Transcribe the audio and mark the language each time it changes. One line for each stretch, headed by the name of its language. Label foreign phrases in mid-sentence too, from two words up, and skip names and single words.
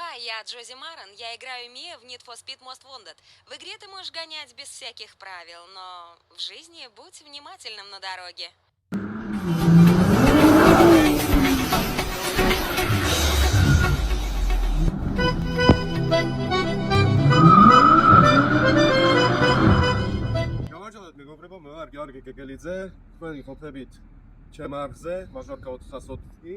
Russian: я Джози Маран. Я играю Мия в Need for Speed Most Wanted. В игре ты можешь гонять без всяких правил, но в жизни будь внимательным на дороге.
Georgian: მე ვარ გიორგი გეგელიძე, თქვენი ყოფებით ჩემ არხზე, მაჟორკა 420.